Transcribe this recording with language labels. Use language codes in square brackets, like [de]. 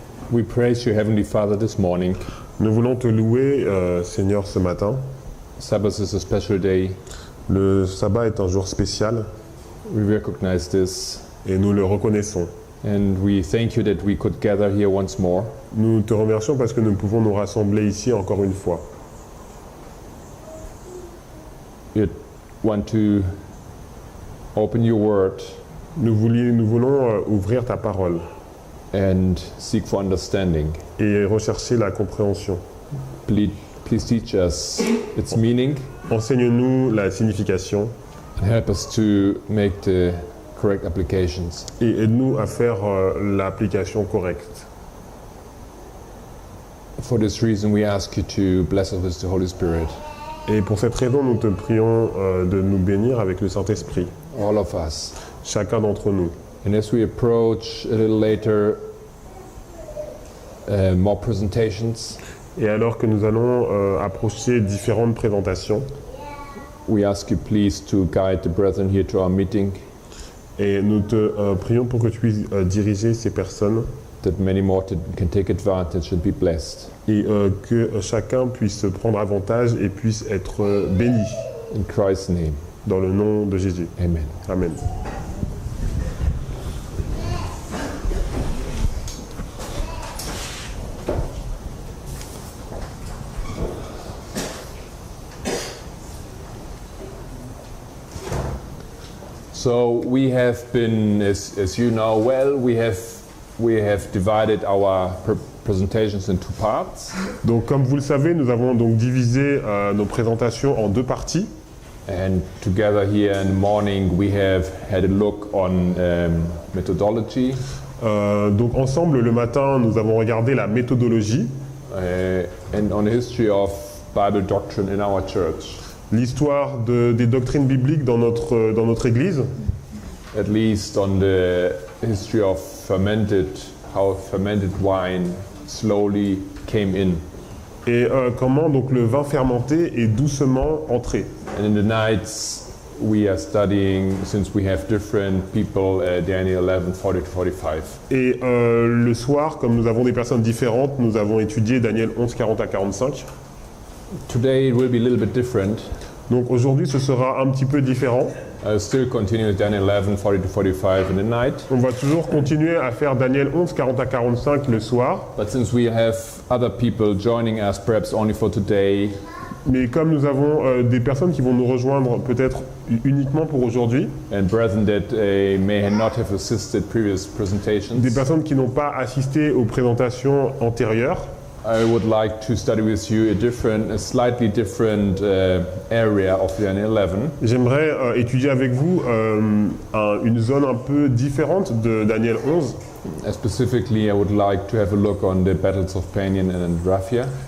[en] We praise you, Heavenly Father, this morning. [fr] Nous voulons te louer, Seigneur, ce matin. [en] Sabbath is a special day. [fr] Le sabbat est un jour spécial [en] We recognize this. [fr] et nous le reconnaissons. [en] And we thank you that we could gather here once more. [fr] Nous te remercions parce que nous pouvons nous rassembler ici encore une fois. [en] We want to open your word [fr] Nous voulons ouvrir ta parole [en] and seek for understanding. [fr] et rechercher la compréhension. [en] Please teach us its meaning [fr] Enseigne-nous la signification [en] and help us to make the correct applications. [fr] et aide-nous à faire l'application correcte. [en] For this reason, we ask you to bless us with the Holy Spirit, [fr] Et pour cette raison, nous te prions de nous bénir avec le Saint-Esprit, [en] all of us. [fr] chacun d'entre nous. [en] And as we approach a little later more presentations, [fr] Et alors que nous allons approcher différentes présentations, [en] we ask you please to guide the brethren here to our meeting, [fr] et nous te prions pour que tu puisses diriger ces personnes [en] that many more can take advantage and be blessed. [fr] et que chacun puisse prendre avantage et puisse être béni [en] In Christ's name, [fr] dans le nom de Jésus. [en] amen. [fr] Amen. [en] So we have been, as you know well, we have divided our presentations in two parts. [fr] Donc comme vous le savez, nous avons donc divisé nos présentations en deux parties. [en] And together here in the morning we have had a look on methodology [fr] Donc ensemble, le matin, nous avons regardé la méthodologie, [en] and on the history of Bible doctrine in our church. [fr] l'histoire des doctrines bibliques dans notre Église, [en] At least on the history of how fermented wine slowly came in. [fr] et comment donc le vin fermenté est doucement entré. [en] And in the nights we are studying, since we have different people, Daniel 11, 40 to 45. [fr] Et le soir, comme nous avons des personnes différentes, nous avons étudié Daniel 11, 40 à 45. [en] Today it will be a little bit different. [fr] Donc aujourd'hui, ce sera un petit peu différent. [en] I'll still continue with Daniel 11, 40 to 45 in the night. [fr] On va toujours continuer à faire Daniel 11, 40 à 45 le soir. [en] But since we have other people joining us, perhaps only for today, [fr] Mais comme nous avons des personnes qui vont nous rejoindre peut-être uniquement pour aujourd'hui, [en] and brethren that may not have assisted previous presentations, [fr] des personnes qui n'ont pas assisté aux présentations antérieures, [en] I would like to study with you a slightly different area of Daniel 11. [fr] j'aimerais étudier avec vous une zone un peu différente de Daniel 11. [en] Specifically, I would like to have a look on the battles of Panion and Raphia,